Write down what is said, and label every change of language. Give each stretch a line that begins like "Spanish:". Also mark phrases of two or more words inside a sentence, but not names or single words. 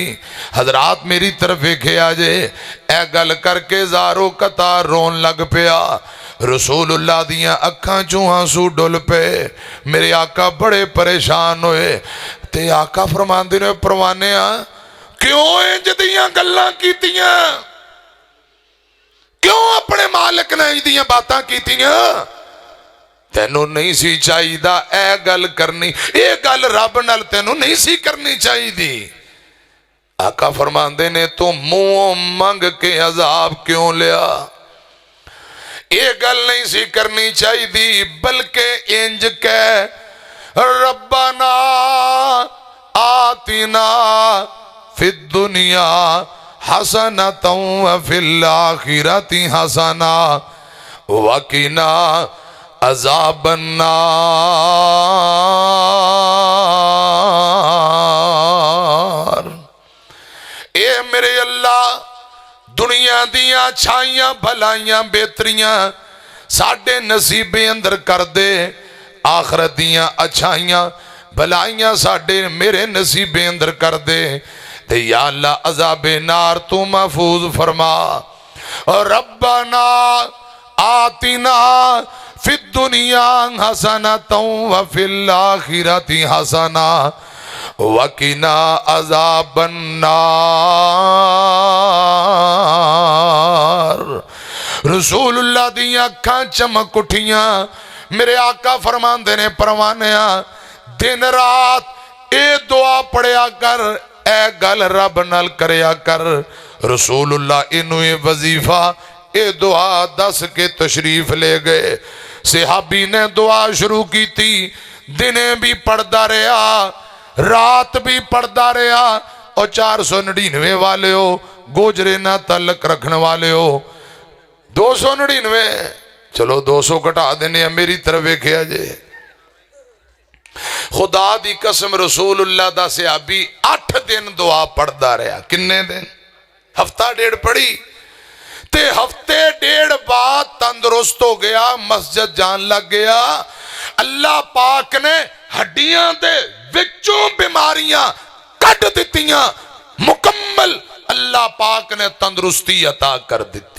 Punjabi: حضرات میری طرف ویکھیا جے اے گل کرکے زارو قطار رون لگ پیا رسول اللہ دیاں اکھاں چوں آنسو ڈل پے میرے آقا بڑے پریشان ہوئے تے آقا فرماندے نے پروانیا کیوں اینج دیاں گلاں کیتیاں کیوں اپنے مالک نے ایدیاں باتاں کیتیاں تینوں نہیں سی چاہیدا اے گل کرنی اے گل رب نال تینوں نہیں سی کرنی چاہیدی. آقا فرماندے نے تو منہ منگ کے عذاب کیوں لیا یہ گل نہیں سی کرنی چاہیدی بلکہ اینج کہہ ربنا
Arabic: آتنا في الدنيا حسنة وفي الآخرة حسنة وقنا عذاب النار.
Punjabi: اے میرے اللہ دنیا دیاں اچھائیاں بھلائیاں بہتریاں ساڈے نصیبے اندر کر دے آخرت دیاں اچھائیاں بھلائیاں ساڈے میرے نصیبے اندر کر دے تے یا اللہ عذاب نار توں محفوظ فرما.
Arabic: और ربنا آتنا في الدنيا حسنة وفي الآخرة حسنة وقنا عذاب النار.
Punjabi: رسول اللہ دی اکھاں چمک اٹھیاں میرے آقا فرماندے نے پروانیا دن رات اے دعا پڑھیا کر اے گل رب نال کریا کر.
Urdu: رسول اللہ اینوں یہ وظیفہ اے دعا دس کے تشریف لے گئے صحابی نے دعا شروع کی تھی دنے بھی پڑھتا رہا رات بھی پڑھتا رہا.
Punjabi: اور 499 والے ہو گوجرے نا تلک رکھنے والے ہو 299 چلو 200 گھٹا دینے میری طرف ویکھیا جے خدا دی قسم رسول اللہ دا صحابی 8 دن دعا پڑھتا رہا. کنے دن ہفتہ ڈیڑھ پڑھی تے ہفتے ڈیڑھ بعد تندرست ہو گیا مسجد جان لگ گیا. اللہ پاک نے ہڈیاں دے وچوں بیماریاں کٹ دتیاں مکمل اللہ پاک نے تندرستی عطا کر دی.